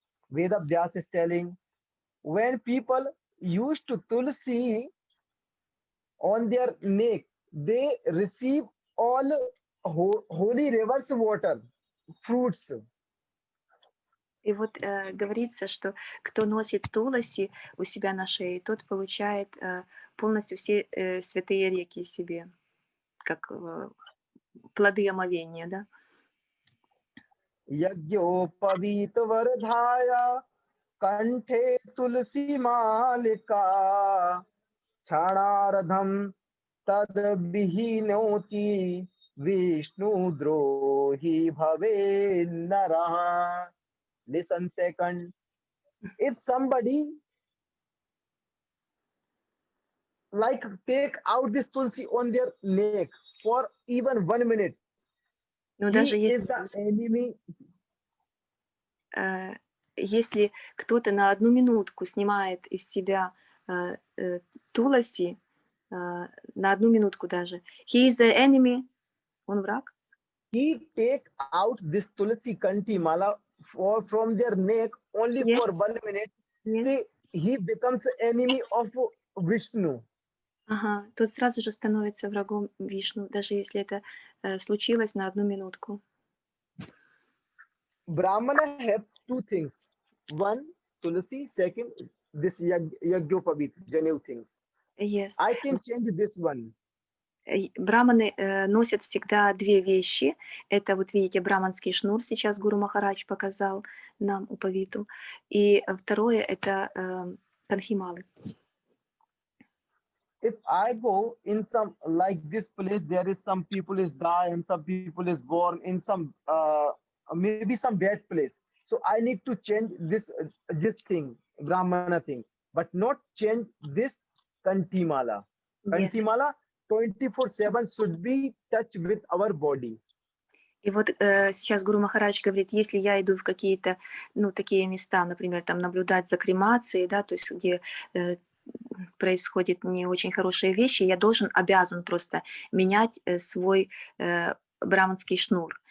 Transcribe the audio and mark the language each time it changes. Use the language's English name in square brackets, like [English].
[English] Veda Vyas is telling, when people used to Tulsi on their neck, they receive all holy rivers water, fruits. [Russian] И вот говорится, что кто носит туласи у себя на шее, тот получает полностью все святые реки себе, как плоды омовения, да? [Sanskrit] Yajñopavit vardhaya kanthe tulsi malika chanaradham tad bihinoti Vishnu drohi bhave naraha. [English] Listen second. If somebody like take out this tulsi on their neck for even 1 minute, [Russian] Но [English] he [Russian] даже [English] is the enemy. [Russian] если кто-то на одну минутку снимает из себя туласи, на одну минутку даже, [English] he is the enemy, [Russian] он враг. [English] He take out this tulsi kanti mala from their neck only Yes, for 1 minute. yes. See, he becomes enemy of Vishnu. [Russian] Ага, тот сразу же становится врагом Вишну, даже если это случилось на одну минутку. [English] Brahmana have two things. One, tulsi. Second, this yagyopavit, Janev things. Yes. I can change this one. [Russian] Браманы носят всегда две вещи. Это вот видите, браманский шнур сейчас Гуру Махарадж показал нам Упавиту. И второе это канхималы. [English] If I go in some like this place, there is some people is die and some people is born in some maybe some bad place. So I need to change this thing, Brahmana thing, but not change this Kantimala. Yes. Kantimala 24/7 should be touch with our body. [Russian] И вот сейчас Гуру Махарадж говорит, если я иду в какие-то, ну, такие места, например, там наблюдать за кремацией, да, то есть где происходят не очень хорошие вещи, я обязан просто менять свой браманский шнур.